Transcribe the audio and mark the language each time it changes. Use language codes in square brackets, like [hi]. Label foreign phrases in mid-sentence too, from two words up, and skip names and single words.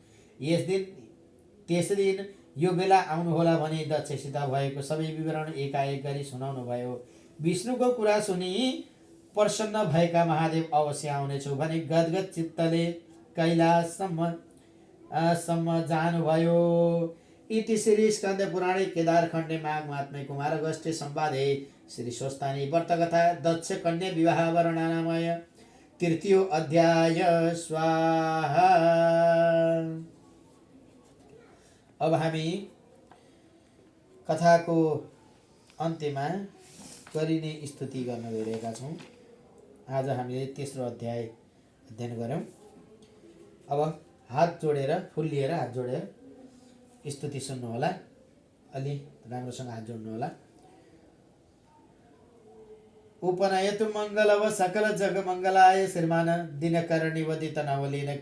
[ne] त्यस दिन यो बेला आउनुहोला भनी दक्षसित भएको सबै विवरण एकाएक गरी सुनाउनु भयो। विष्णुको कुरा सुनि प्रसन्न भएका महादेव अवश्य आउनेछु भने गदगद चित्तले कैलाससम्म जानुभयो। [sa] इति श्री स्कन्द पुराणे केदारखण्डे माघ महात्म्ये कुमारगस्त्य संवादे श्री स्वस्तानी व्रतकथा दक्ष कन्या विवाह वर्णनामय तृतीयो अध्याय स्वाहा। [ne] अब हामी कथाको अन्त्यमा गरिने स्तुति गर्न गइरहेका छौँ। आज हामीले तेस्रो अध्याय अध्ययन गऱ्यौँ। अब हात जोडेर, फुल लिएर हात जोडेर स्तुति सुन्नुहोला। अलि राम्रोसँग हात जोड्नुहोला। [sa] उपनयतु मङ्गलव सकल जग मङ्गलाय श्रीमान दिनकर निवदित नवलीन